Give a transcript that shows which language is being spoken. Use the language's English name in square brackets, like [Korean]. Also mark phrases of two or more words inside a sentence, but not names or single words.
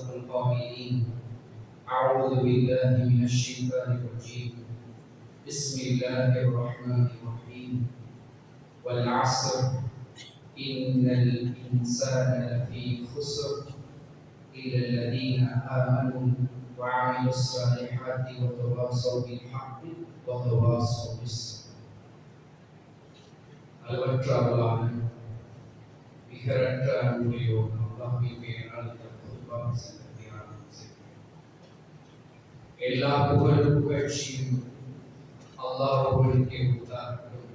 [Arabic] القائلين أعوذ بالله من الشيطان الرجيم بسم الله الرحمن الرحيم والعصر إن الإنسان لفي خسر إلا الذين آمنوا وعملوا الصالحات وتواصوا بالحق وتواصوا بالصبر [Tamil] அளவற்ற அல்லாஹ் மிகரற்ற அன்புடையோர் அல்லாஹ்வின் பெயரால் எல்லா புகழ்ச்சியும் அல்லாஹ் ஒருவனுக்கே உரித்தாகட்டும்.